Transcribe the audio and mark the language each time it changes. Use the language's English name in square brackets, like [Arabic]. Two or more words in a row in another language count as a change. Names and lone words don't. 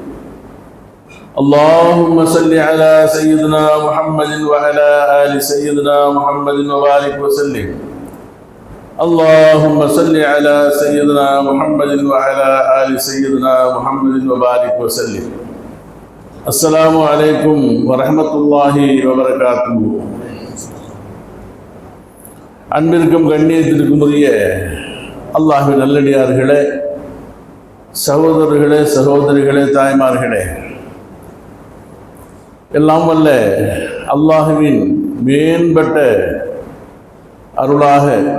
[Arabic] اللهم صل على سيدنا محمد وعلى آل سيدنا محمد وبارك وسلم اللهم صل على سيدنا محمد وعلى آل سيدنا محمد وبارك وسلم السلام عليكم ورحمة الله وبركاته [Tamil] அன்பிற்கும் கண்ணியத்திற்கும் உரிய அல்லாஹ்வின் நல்லடியார்களே, சகோதரர்களே, சகோதரிகளே, தாய்மார்களே, எல்லாம் வல்ல அல்லாஹ்வின் மேம்பட்ட அருளாக